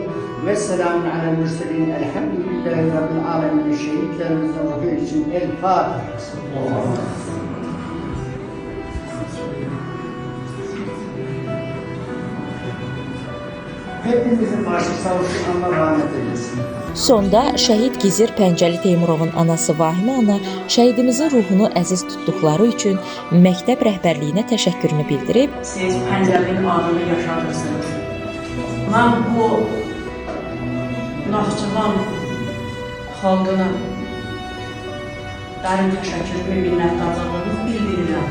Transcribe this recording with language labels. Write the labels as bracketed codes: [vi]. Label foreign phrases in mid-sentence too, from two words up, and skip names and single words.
[ar] وسلام على المرسلين. الحمد لله رب العالمين. [tr] Şehitlerimizin ruhu için El Fatiha. Hepimizin başı sağ olsun, Allah rahmet eylesin. [az] Sonda şəhid Gizir Pəncəli Teymurovun anası Vahimə ana şəhidimizin ruhunu əziz tutduqları üçün məktəb rəhbərliyinə təşəkkürünü bildirib, Siz Pəncəlinin adını yaşadırsınız. Mən bu Naxçıvan xalqına dərin təşəkkürümü, minnətdarlığımı bildirirəm.